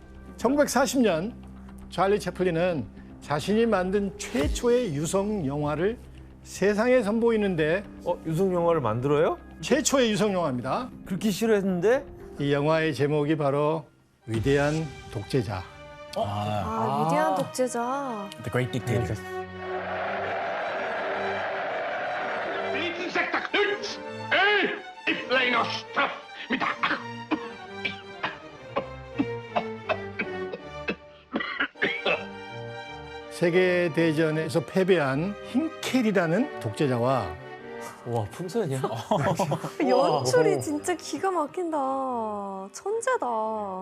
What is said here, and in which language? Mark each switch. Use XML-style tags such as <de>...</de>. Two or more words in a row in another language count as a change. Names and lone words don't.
<ko>1940년 찰리 채플린은 자신이 만든 최초의 유성 영화를 세상에 선보이는데 유성 영화를 만들어요? 최초의 유성 영화입니다. 그렇게 싫어했는데? 이 영화의 제목이 바로 위대한 독재자. 위대한 독재자.</ko> <en>The Great Dictator. Insekter Knut! Ey, ich kleiner Stoff mit der...</en> <ko>세계 대전에서 패배한 힌켈이라는 독재자와 와, 풍선이야? 연출이 진짜 기가 막힌다. 천재다.</ko>